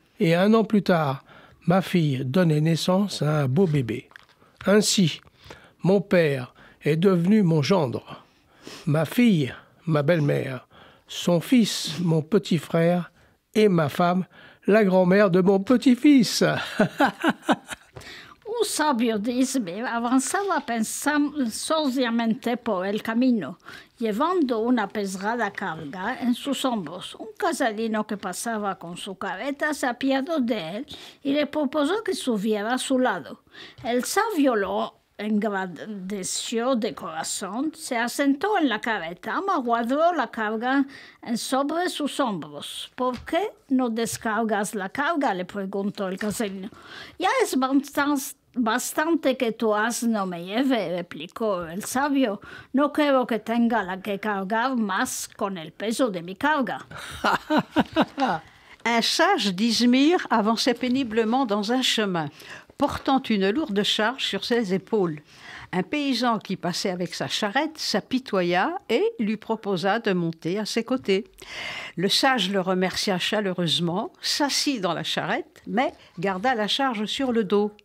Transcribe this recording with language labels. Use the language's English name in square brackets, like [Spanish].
[French] Et 1 an plus tard, ma fille donnait naissance à un beau bébé. Ainsi, mon père est devenu mon gendre. Ma fille, ma belle-mère. Son fils, mon petit frère, et ma femme, la grand-mère de mon petit-fils. [Ladino] Un sabio de Izmir avanzaba pensosamente por el camino, llevando una pesada carga en sus hombros. Un casalino que pasaba con su carreta se apiadó de él y le propuso que subiera a su lado. El sabio lo engrandeció de corazón, se asentó en la carreta, guardó la carga sobre sus hombros. ¿Por qué no descargas la carga?, le preguntó el casalino. Ya es bastante que tu asno me lleve, replicó el sabio. No creo que tenga que cargar más con el peso de mi carga. [French] Un sage d'Izmir avançait péniblement dans un chemin, portant une lourde charge sur ses épaules. Un paysan qui passait avec sa charrette s'apitoya et lui proposa de monter à ses côtés. Le sage le remercia chaleureusement, s'assit dans la charrette, mais garda la charge sur le dos.